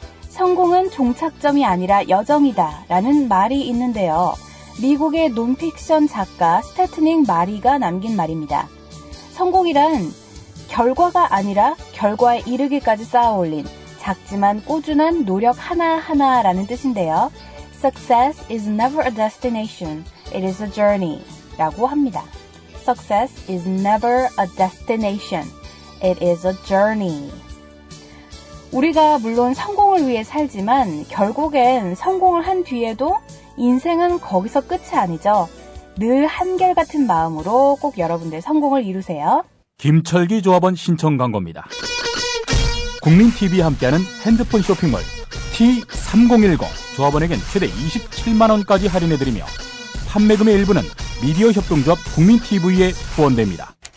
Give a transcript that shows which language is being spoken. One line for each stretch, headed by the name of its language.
Korean: 성공은 종착점이 아니라 여정이다 라는 말이 있는데요. 미국의 논픽션 작가 스테트닝 마리가 남긴 말입니다. 성공이란 결과가 아니라 결과에 이르기까지 쌓아올린 작지만 꾸준한 노력 하나하나라는 뜻인데요.
English: Success is never a destination. It is a journey
Korean: 라고 합니다.
English: Success is never a destination. It is a journey.
Korean: 우리가 물론 성공을 위해 살지만 결국엔 성공을 한 뒤에도 인생은 거기서 끝이 아니죠. 늘 한결같은 마음으로 꼭 여러분들 성공을 이루세요. 김철기 조합원 신청 광고입니다. 국민TV와 함께하는 핸드폰 쇼핑몰 T3010 조합원에겐 최대 27만원까지 할인해드리며 판매금의 일부는 미디어 협동조합 국민TV에 후원됩니다.